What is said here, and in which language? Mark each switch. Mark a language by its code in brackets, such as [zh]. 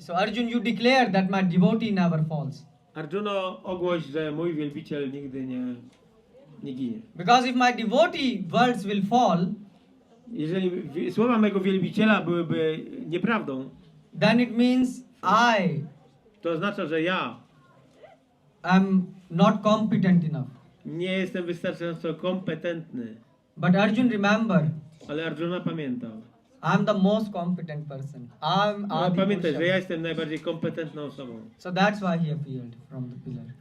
[en] So Arjun, you declare that my devotee never falls. [pl] Arjuno, ogłoś, że mój wielbiciel nigdy nie ginie. [en] Because if my devotee words will fall, [pl] Jeżeli słowa mego wielbiciela byłyby nieprawdą, [en] then it means [pl] to oznacza, że ja [en] am not competent enough. [pl] nie jestem wystarczająco kompetentny. [en] But Arjun, remember, [pl] Ale Arjuna pamiętał. [en] I am the most competent person. [pl] Pamiętaj, że ja jestem najbardziej kompetentną osobą. [en] So that's why he appeared from the pillar.